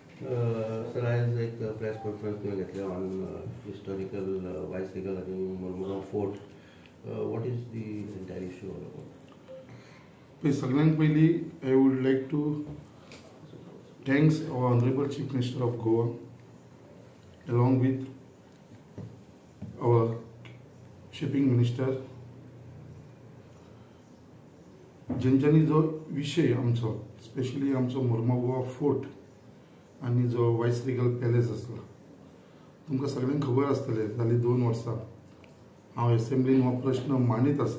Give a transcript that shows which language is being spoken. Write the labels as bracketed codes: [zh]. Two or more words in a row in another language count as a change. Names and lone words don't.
[kok] सर आज एक [en] press conference [kok] तुम्ही घेतली [en] on historical viceregal [kok] आणि मुरमुगांव फोर्ट. [en] what is the entire issue all about? [kok] सगळ्यांत पयलीं [en] I would like to thanks our honourable chief minister of Goa along with our shipping minister [kok] ज्यांच्यानी जो विषय आमचो स्पेशली आमचो मुरमुगांव फोर्ट आणि जो [en] viceregal palace [kok] आसलो, तुमकां सगळ्यांक खबर आसतलें जाली 2 वर्सां हांव एसेंब्लीन हो प्रश्न मांडीत आसा.